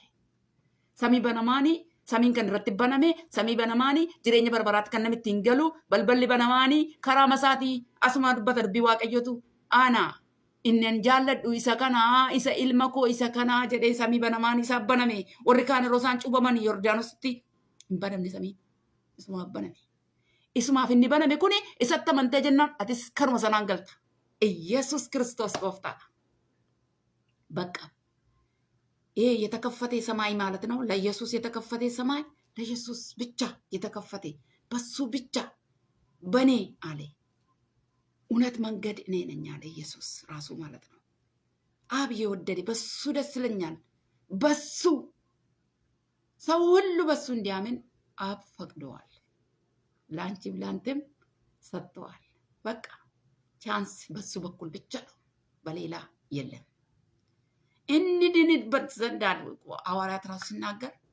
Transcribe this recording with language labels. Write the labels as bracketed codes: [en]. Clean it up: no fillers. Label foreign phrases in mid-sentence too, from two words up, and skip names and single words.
[om] Samii banamaanii samiin kan irratti baname samii banamaanii jireenya barbaraatti kan namitti hin galu balballi banamaanii karaa masaatii asuma dubbata dubbii Waaqayyootu ana inni jaalladhu isa kanaa isa ilma koo isa kanaa jedhee samii banamaanii isaaf baname warri kaan yeroo isaan cuubaman Yordaanositti hin banamne samii isumaaf baname isumaaf inni baname kuni isatti amantee jennaan atis karuma sanaan galta. Iyesuus Kiristoos gooftaadha. [am] Bakka የተከፈተ ሰማይ ማለት ነው። ለኢየሱስ የተከፈተ ሰማይ ለኢየሱስ ብቻ የተከፈተ በሱ ብቻ በኔ አለ እውነት መንገድ እኔ ነኝ አለ ኢየሱስ ራሱ ማለት ነው። አብ የወደደ በሱ ደስ ይለኛል። በሱ ሰው ሁሉ በሱ እንዲያምን አብ ፈቅደዋል። ላንቺም ላንተም ሰጥተዋል። በቃ ቻንስ በሱ በኩል ብቻ ነው፣ በሌላ የለም። እንድንበት ዘንድ ሐዋርያት ራሱ ሲናገር